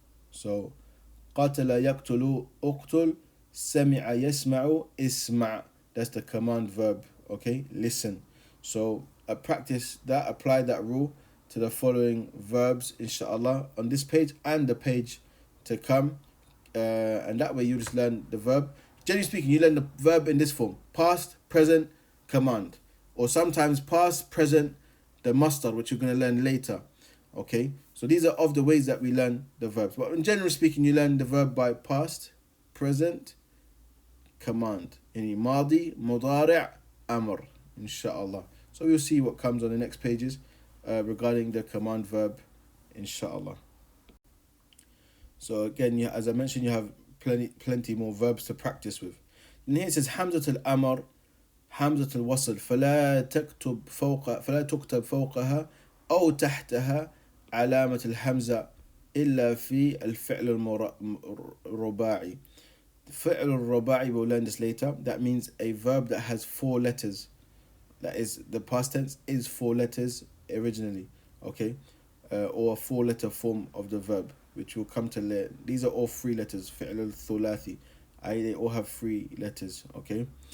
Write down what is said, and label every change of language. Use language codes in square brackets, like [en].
[ar] So قاتل يقتل اقتل سمع يسمع اسمع. [en] That's the command verb. Okay, listen. So practice that, apply that rule to the following verbs, inshallah, on this page and the page to come, and that way you just learn the verb. Generally speaking, you learn the verb in this form: past, present, command, or sometimes past, present, the masdar, which you're going to learn later. Okay, so these are of the ways that we learn the verbs. But in general speaking, you learn the verb by past, present, command. In madi, mudari', amr, inshallah. So we'll see what comes on the next pages regarding the command verb, inshallah. So again, as I mentioned, you have plenty more verbs to practice with. And here it says hamzat al-amr, hamzat al-wasl, [ar] فلا تكتب فوقها أو تحتها علامة الهمزة إلا في الفعل الرباعي. [en] فعل الرباعي, we'll learn this later. That means a verb that has 4 letters. That is, the past tense is 4 letters originally. Okay, or a 4-letter form of the verb, which we'll come to later. These are all 3 letters, fi'l al-thulathi. They all have 3 letters, okay?